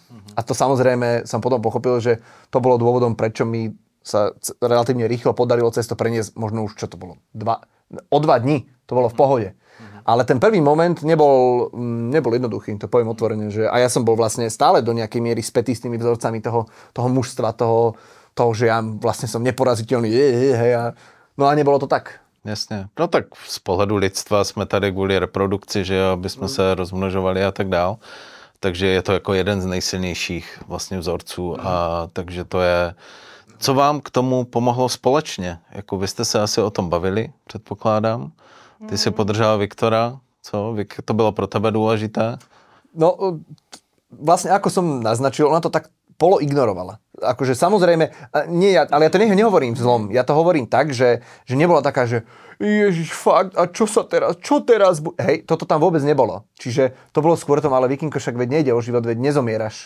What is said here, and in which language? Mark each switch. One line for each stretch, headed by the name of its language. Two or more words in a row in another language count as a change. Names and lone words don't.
Slovak: A to samozrejme som potom pochopil, že to bolo dôvodom, prečo mi sa relatívne rýchlo podarilo cesto preniesť, možno už čo to bolo, o 2 dní, to bolo v pohode. Ale ten prvý moment nebol jednoduchý, to poviem otvorene, že a ja som bol vlastne stále do nejakej miery spätý s tými vzorcami toho mužstva, toho, že ja vlastne som neporaziteľný, no a nebolo to tak.
Czech: Jasně. No tak z pohledu lidstva jsme tady kvůli reprodukci, že jo, aby jsme se rozmnožovali a tak dál. Takže je to jako jeden z nejsilnějších vlastně vzorců a takže to je... Co vám k tomu pomohlo společně? Jako vy jste se asi o tom bavili, předpokládám. Ty si podržala Viktora, co? To bylo pro tebe důležité?
Slovak: No, vlastne ako som naznačil, ona to tak poloignorovala. Akože samozrejme, nie ja, ale ja to nehovorím zlom. Ja to hovorím tak, že nebola taká, že Ježiš, fakt, a čo teraz? Hej, toto tam vôbec nebolo. Čiže to bolo skôr tom, ale Vikinko, však veď nejde o život, veď nezomieraš.